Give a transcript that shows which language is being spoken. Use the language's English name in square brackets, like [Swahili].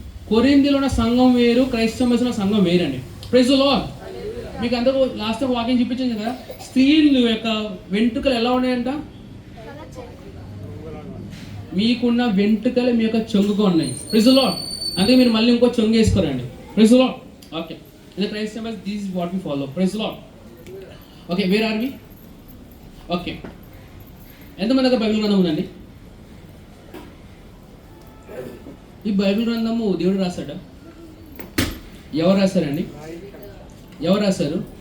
[Telugu] కొరింథీలో ఉన్న సంఘం వేరు, క్రైస్తవ సంఘం వేరండి. Praise the lord. మీకు అందరూ లాస్ట్ ఒక వాక్యం చూపించింది కదా, స్త్రీలు యొక్క వెంట్రుకలు ఎలా ఉన్నాయంట? మీకున్న వెంట్రుకలు మీ యొక్క చెంగుగా ఉన్నాయి. Praise the lord. అందుకే మీరు మళ్ళీ ఇంకో చెంగు వేసుకోరండి. Praise the lord. [English] Okay, in the Christ members, this is what we follow. Praise the Lord. Okay, where are we? [Telugu] Okay, ఎంతమంది దగ్గర బైబిల్ గ్రంథం ఉందండి? ఈ బైబిల్ గ్రంథము దేవుడు రాశాడా? ఎవరు రాశారండి? ఎవరు రాశారు?